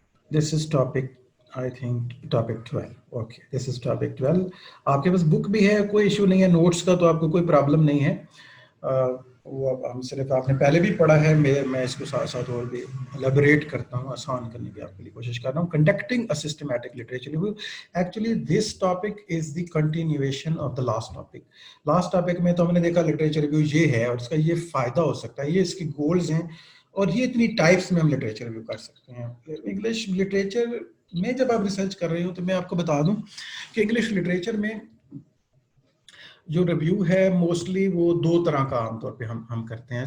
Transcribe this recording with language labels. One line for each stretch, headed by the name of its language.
English: This is topic, I think topic 12. Okay, this is topic 12.
Urdu: آپ کے پاس بک بھی ہے، کوئی ایشو نہیں ہے. نوٹس کا تو آپ کو کوئی پرابلم نہیں ہے. وہ ہم صرف آپ نے پہلے بھی پڑھا ہے، میں اس کو ساتھ ساتھ اور بھی الیبوریٹ کرتا ہوں، آسان کرنے کی آپ کے لیے کوشش کر رہا ہوں.
English: Conducting a systematic literature review. Actually this topic is the continuation of the last topic.
Urdu: Last topic میں تو ہم نے دیکھا لٹریچر ریویو یہ ہے اور اس کا یہ فائدہ ہو سکتا ہے، یہ اس کی گولز ہیں، اور یہ اتنی ٹائپس میں ہم لٹریچر ریویو کر سکتے ہیں. انگلش لٹریچر میں جب آپ ریسرچ کر رہے ہو تو میں آپ کو بتا دوں کہ انگلش لٹریچر میں جو ریویو ہے موسٹلی وہ 2 طرح کا عام طور پہ ہم کرتے ہیں.